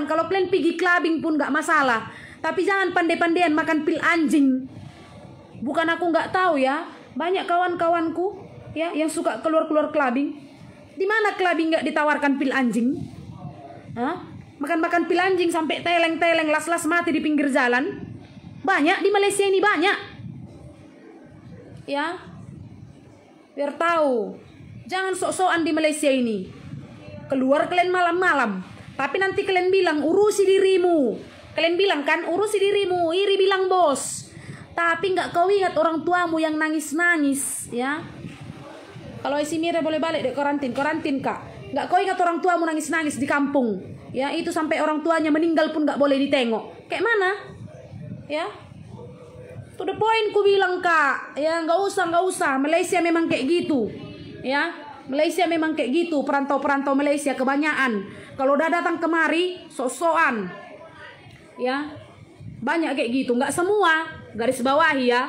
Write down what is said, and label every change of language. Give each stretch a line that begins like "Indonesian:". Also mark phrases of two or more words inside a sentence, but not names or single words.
Indonesian: Kalau kalian pergi clubbing pun nggak masalah. Tapi jangan pandai-pandaian makan pil anjing. Bukan aku nggak tahu, ya. Banyak kawan-kawanku, ya, yang suka keluar-keluar clubbing. Di mana clubbing nggak ditawarkan pil anjing? Hah? Makan-makan pil anjing sampai teleng-teleng, las-las mati di pinggir jalan. Banyak di Malaysia ini, banyak. Ya, biar tahu. Jangan sok-sokan di Malaysia ini. Keluar kalian malam-malam, tapi nanti kalian bilang urusi dirimu. Kalian bilang kan urusi dirimu, iri bilang bos. Tapi nggak kau ingat orang tuamu yang nangis-nangis, ya. Kalau isi Mira boleh balik deh karantin Kak. Nggak kau ingat orang tuamu nangis-nangis di kampung, ya. Itu sampai orang tuanya meninggal pun nggak boleh ditengok. Kayak mana, ya?
English: To the point
Indonesian: ku bilang, Kak. Ya, nggak usah. Malaysia memang kayak gitu, ya. Malaysia memang kayak gitu. Perantau-perantau Malaysia kebanyakan. Kalau udah datang kemari, sok-sokan, ya. Banyak kayak gitu. Nggak semua. Garis bawahi, ya.